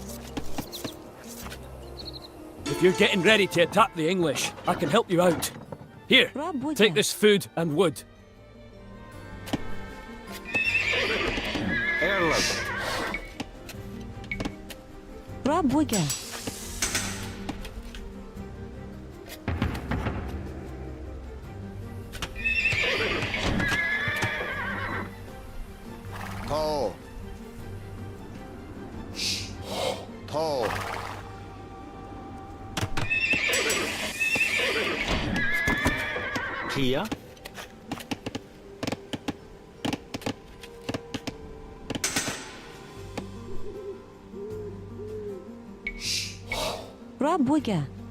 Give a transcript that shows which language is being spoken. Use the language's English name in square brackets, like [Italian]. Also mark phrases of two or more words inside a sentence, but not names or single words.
[English] If you're getting ready to attack the English, I can help you out. Here, Rabuja. take this food and wood. Erlov. Rabuja. Toe. Toe. Kia. Rabuja.